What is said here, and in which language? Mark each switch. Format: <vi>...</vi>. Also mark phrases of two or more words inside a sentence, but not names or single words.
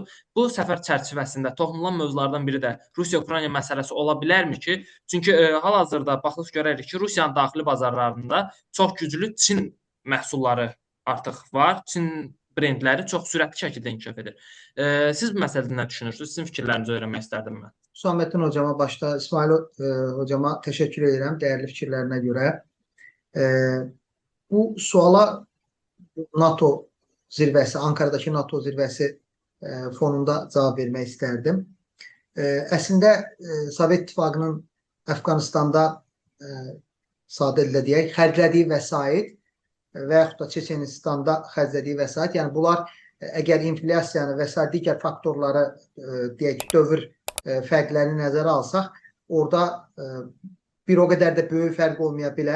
<az>Bu səfər çərçivəsində toxunulan mövzulardan biri də Rusiya-Ukrayna məsələsi ola bilərmi ki? Çünki hal-hazırda baxış görərik ki, Rusiyanın daxili bazarlarında çox güclü Çin məhsulları artıq var. Çin brendləri çox sürətli şəkildə inkişaf edir. Siz bu məsələdə nə düşünürsünüz? Sizin fikirlərinizi öyrənmək istərdim mən.</az> <tr>Hüsamettin hocama başta İsmail hocama teşekkür ederim değerli fikirlerine göre.</tr> <az>Bu suala NATO zirvəsi, Ankara'dakı NATO zirvəsi fonunda cavab vermək istərdim. Əslində Sovet İttifaqının Əfqanistanda sadə dillə deyək, xərclədiyi vəsait və yaxud da Çeçenistanda xərclədiyi vəsait, yəni bunlar əgər inflyasiyanı və sair digər faktorları deyək ki, dövr fərqlərini nəzərə alsaq, orada bir o qədər də böyük fərq olmaya bilər.</az>